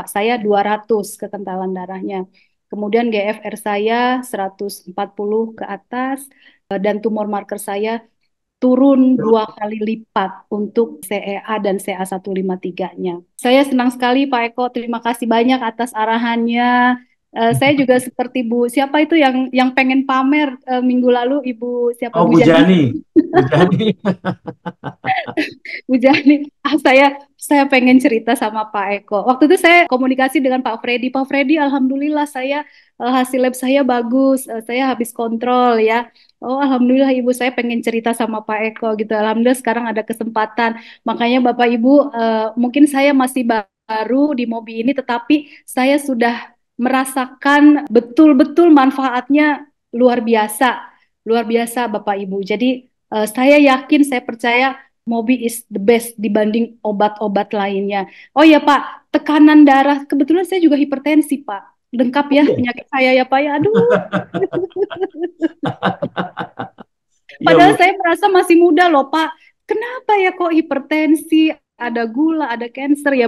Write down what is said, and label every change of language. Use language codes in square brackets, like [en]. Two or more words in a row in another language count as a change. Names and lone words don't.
[id] Saya 200 kekentalan darahnya. Kemudian GFR saya 140 ke atas dan tumor marker saya turun 2 kali lipat untuk CEA dan CA153-nya. Saya senang sekali Pak Eko, terima kasih banyak atas arahannya. Saya juga seperti Bu, siapa itu yang pengen pamer minggu lalu Ibu siapa Oh, Bu Bu Jani? Jani. Bu Jani. Bu Jani, saya pengen cerita sama Pak Eko. Waktu itu saya komunikasi dengan Pak Freddy. Pak Freddy, alhamdulillah saya hasil lab saya bagus. Saya habis kontrol ya. Oh, alhamdulillah Ibu, saya pengen cerita sama Pak Eko gitu. Alhamdulillah sekarang ada kesempatan. Makanya Bapak Ibu, mungkin saya masih baru di Mobi ini, tetapi saya sudah merasakan betul-betul manfaatnya luar biasa, luar biasa Bapak Ibu. Jadi saya yakin, saya percaya Mobi [en] is the best [id] dibanding obat-obat lainnya. Oh ya Pak, tekanan darah. Kebetulan saya juga hipertensi Pak. Lengkap Oh, ya iya. penyakit saya ya Pak ya. Aduh, Iya, padahal Bu. saya merasa masih muda loh Pak. Kenapa ya kok hipertensi, ada gula, ada cancer ya?